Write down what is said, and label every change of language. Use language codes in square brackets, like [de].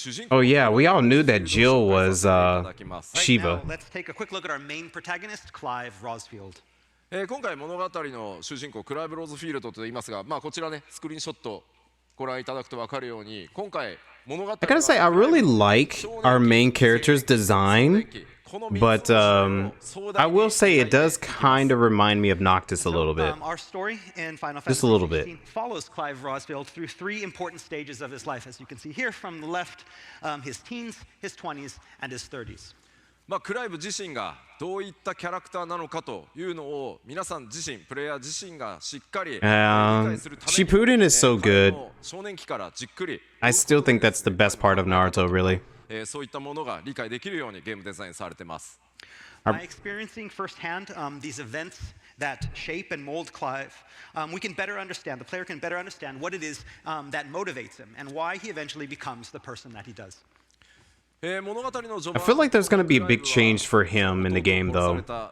[en] Oh yeah, we all knew that Jill was Shiva. Now, let's take a quick look at our main protagonist, Clive Rosfield. [ja] 今回物語の主人公クライブ・ローズフィールドと言いますが、こちらねスクリーンショットご覧いただくと分かるように、今回物語 [en] I gotta say, I really like our main character's design, but I will say it does kind of remind me of Noctis a little bit. Our story in Final Just a Fantasy little bit. 16 follows Clive Rosfield through 3 important stages of his life, as you can see here from the left, his teens, his 20s, and his 30s. [ja] クライブ自身がどういったキャラクターなのかというのを皆さん自身、プレイヤー自身がしっかり理解するために、 [en] Shippuden is so good. [ja] 少年期からじっくり [en] I still think that's the best part of Naruto, really. [ja] そういったものが理解できるようにゲームデザインされてます。 [en] By experiencing firsthand these events that shape and mold Clive, we can better understand, the player can better understand what it is that motivates him and why he eventually becomes the person that he does. I feel like there's going to be a big change for him in the game, though.